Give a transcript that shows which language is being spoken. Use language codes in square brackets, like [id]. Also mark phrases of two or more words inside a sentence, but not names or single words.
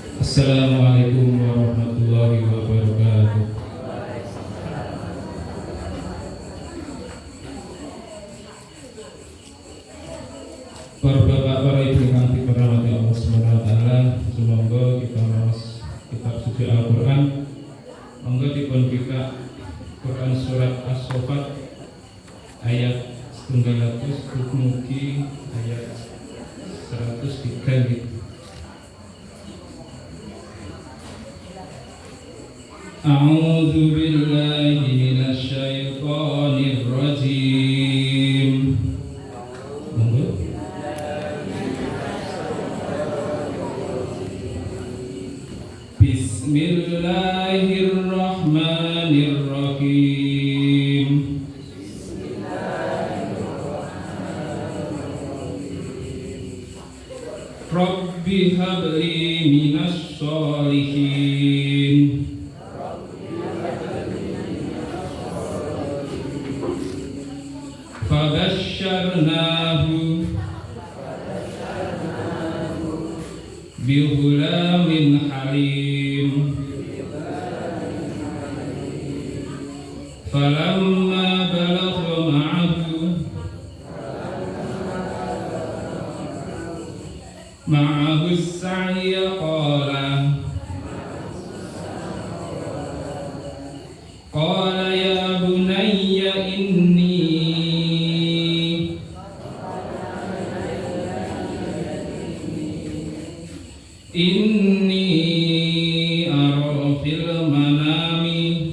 [ar] السلام عليكم ورحمة الله وبركاته. [id] Para bapak, para ibu yang dirahmati Allah [ar] سبحانه وتعالى, [id] semoga kita maos kitab suci Al-Qur'an. [jv] Monggo dipun buka Quran surat As-Saffat ayat 100 mugi ayat 103 gitu. [ar] أعوذ بالله من الشيطان الرجيم. بسم الله الرحمن الرحيم. رب هب لي من الصالحين. فبشرناه بغلام حليم. فلما بلغ معه السعي قال يا بني إني أرى في المنام